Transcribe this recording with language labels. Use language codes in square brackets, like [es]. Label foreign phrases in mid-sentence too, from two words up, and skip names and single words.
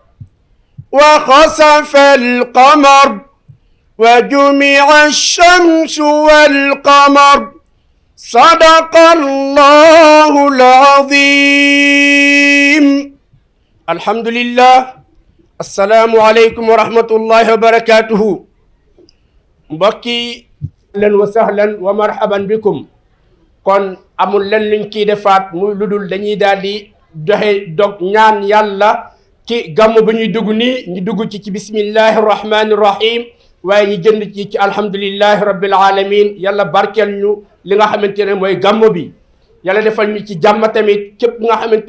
[ar] وخسف القمر وجمع الشمس والقمر صدق الله العظيم الحمد لله السلام عليكم ورحمة الله وبركاته [wo] mbokki len [ar] وأهلا ومرحبا بكم [wo] kon amul len liñ ciy defaat muy ludul dañuy daal di joxe dog ñaan yàlla ci gàmm bi ñuy dugg nii ñu dugg ci [ar] بسم الله الرحمن [wo] rahim waaye ñu jënd ci [ar] الحمد لله رب العالمين [wo] yàlla barkeel ñu li nga xamante ne mooy gàmm bi yàlla defal ñu ci jàmm tamit képp nga xamante